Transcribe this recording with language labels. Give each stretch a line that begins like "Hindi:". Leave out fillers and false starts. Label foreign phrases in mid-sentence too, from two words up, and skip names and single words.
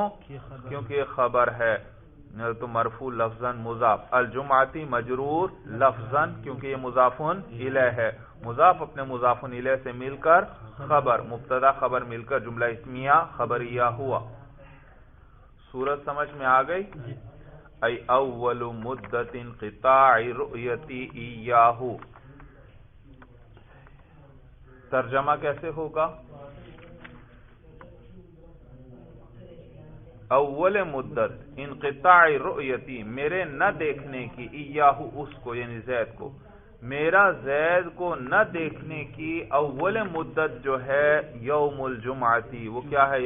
Urdu: کیونکہ خبر ہے تو مرفوع لفظاً مضاف. الجمعاتی مجرور لفظاً کیونکہ یہ مضاف الیہ ہے. مضاف اپنے مضاف الیہ سے مل کر خبر، مبتدا خبر مل کر جملہ اسمیہ خبریہ ہوا. صورت سمجھ میں آ گئی؟
Arabic: ای اول مدت انقطاع رؤیتی ایاہو.
Urdu: ترجمہ کیسے ہوگا؟
Arabic: اول مدت انقطاع رؤیتی،
Urdu: میرے نہ دیکھنے کی، ایاہو اس کو یعنی زید کو، میرا زید کو نہ دیکھنے کی اول مدت جو ہے
Arabic: یوم الجمعتی،
Urdu: وہ کیا ہے؟